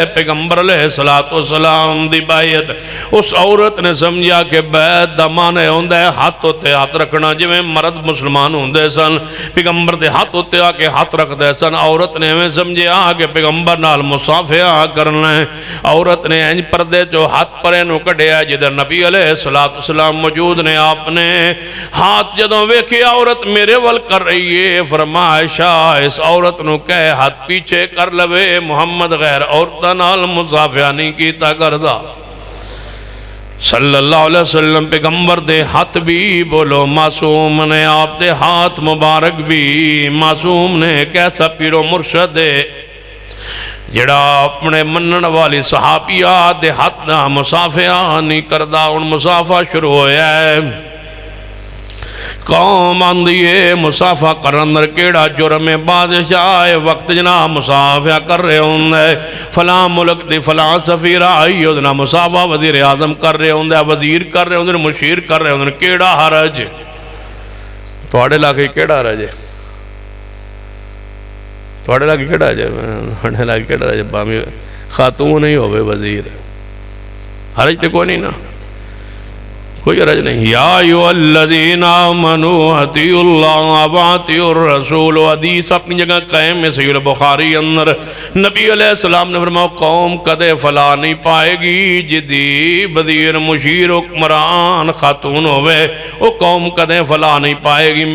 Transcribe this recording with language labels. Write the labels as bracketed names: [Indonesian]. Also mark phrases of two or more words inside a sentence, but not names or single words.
[Punjabi] پیغمبر علیہ السلام دی بیعت اس عورت نے سمجھا کہ بیعت دا معنی ہوندہ ہے ہاتھ ہوتے ہاتھ رکھنا، جو میں مرد مسلمان ہوندے سن پیغمبر دے ہاتھ ہوتے آ کے ہاتھ رکھ دے سن، عورت نے ہمیں سمجھا کہ پیغمبر نال مصافحہ کرنا ہے۔ عورت نے انج پردے جو ہاتھ پرے نو کڈیا جدھر نبی علیہ السلام موجود نے، آپ نے ہاتھ جدوں ویکھے عورت میرے ول کر رہی ہے، فرمایا عائشہ اس عورت نو کہے ہاتھ پیچھے کر لوے، محمد غیر عورتاں نال مصافحہ نہیں کیتا کردا صلی اللہ علیہ وسلم۔ پیغمبر دے ہاتھ بھی بولو معصوم نے، آپ دے ہاتھ مبارک بھی معصوم نے۔ کیسا پیر و مرشد ہے جڑا اپنے منن والی صحابیات دے ہاتھ نہ مصافحہ نہیں کردا، ان مصافحہ شروع ہویا ہے۔ قوم آندیے مصافحہ کرن اندر کیڑا جرم بادشاہ وقت جناب مصافحہ کر رہے ہوندے، فلاں ملک دی فلاں سفیر آئی ادنا مصافحہ وزیر اعظم کر رہے ہوندے، وزیر کر رہے ہوندے، مشیر کر رہے ہوندے، کیڑا حرج تواڈے لاگے کیڑا حرج ہے؟ تواڈے لاگے کیڑا حرج ہے؟ تواڈے لاگے کیڑا حرج ہے؟ بامی خاتون نہیں ہوئے وزیر، حرج تے کوئی نہیں نا، کوئی حرج نہیں۔ [Arabic] یا ایھا الذین آمنوا اطیعوا اللہ واطیعوا الرسول۔ [Punjabi] حدیث اپنی جگہ قائم ہے صحیح البخاری اندر، نبی علیہ السلام نے فرمایا قوم کدے فلاح نہیں پائے گی جدی وزیر مشیر حکمران خاتون ہوئے، وہ قوم کدے فلاح نہیں پائے گی۔